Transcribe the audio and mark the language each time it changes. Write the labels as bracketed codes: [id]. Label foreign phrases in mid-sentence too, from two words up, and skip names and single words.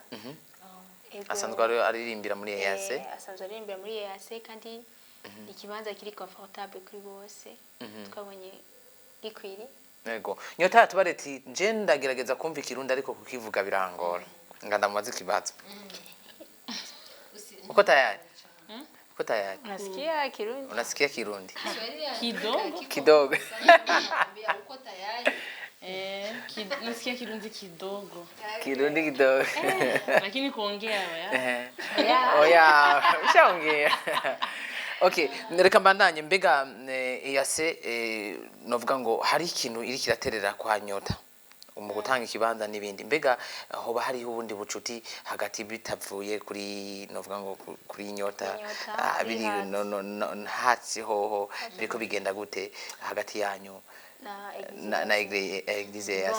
[rn] asanzwe aririmbira muri EAC asanzwe aririmbira muri EAC kandi ikibanza kiri comfortable kuri bose twabonye gikwiri. Ego Nyota tubareti nje ndagerageza kumva ikirundi ariko kukivuga birangora ngandamubaza ikibazo [sw] uko tayari unasikia kirundi unasikia kirundi kidogo uko tayari nasikia kirundi kidogo lakini kuongea oya ushaongea. [rn] Okay, reka mbandanye mbega EAC novuga ngo hari ikintu iri kiraterera kwa Nyota mu gutanga ikibanza n'ibindi mbega hoba hari ubundi bucuti hagati bitavuye kuri novuga ngo kuri Nyota biri hatsi hoho biriko bigenda gute hagati yanyu na Église EAC.